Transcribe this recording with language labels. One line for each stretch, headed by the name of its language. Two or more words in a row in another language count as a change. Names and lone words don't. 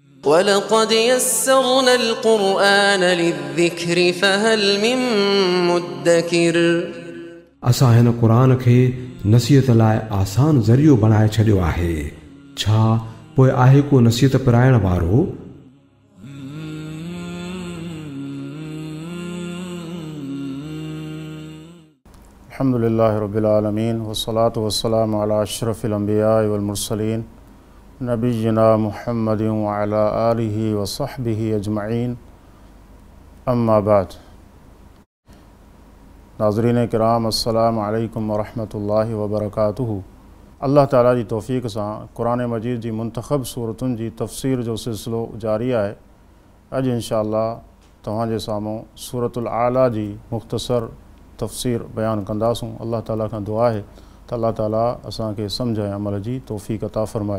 Arabic: ولقد يسرنا القرآن للذكر فهل من مدكر.
Sindhi: असां हिन क़ुरान खे नसीहत लाइ आसान ज़रियो बणाए छॾियो आहे, छा पोइ आहे को नसीहत पिराइण वारो?
Arabic: الحمد لله رب العالمين والصلاة والسلام على أشرف الأنبياء والمرسلين نبينا محمد وعلى آله وصحبه أجمعين، أما بعد.
Sindhi: नाज़रीन किराम,
Arabic: السلام عليكم ورحمة الله وبركاته.
Sindhi: अल्लाह ताला जी तौफ़ीक़ सां क़ुरान मजीद जी मुंतख़ब सूरतुनि जी तफ़सीर जो सिलसिलो जारी आहे। अॼु इंशाअल्लाह तव्हांजे साम्हूं सूरतुल आला जी मुख़्तसर तफ़सीर बयानु कंदासूं। अल्लाह ताला खां दुआ आहे त अल्लाह ताला असांखे सम्झ ऐं अमल जी तौफ़ीक़ अता फ़रमाए।